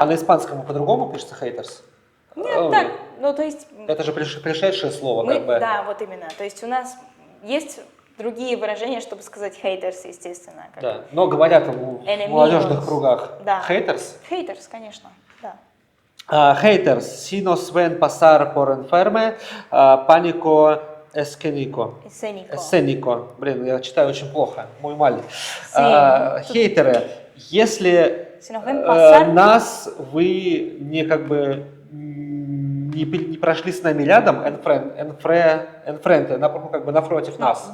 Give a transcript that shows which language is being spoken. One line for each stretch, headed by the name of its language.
Russian: А на испанском по-другому пишется haters? Нет, так, ну то есть Это же пришедшее слово, мы, как бы. да, вот именно, то есть у нас есть другие выражения, чтобы сказать haters, естественно. Как Да. Но говорят в
Spanish: enemigos.
Russian: молодежных кругах. Да.
English: Haters?
Russian: Haters, конечно, да.
Spanish: Haters, si nos ven pasar por enferme, pánico escénico. Escénico. Escénico.
Russian: Блин, я читаю очень плохо, мой маленький.
Spanish: Sí.
Russian: Хейтеры, если
Spanish: Si nos ven pasar-
Russian: нас вы не как бы не прошли с нами рядом, enfrente, как бы напротив
Spanish: No,
Russian: нас,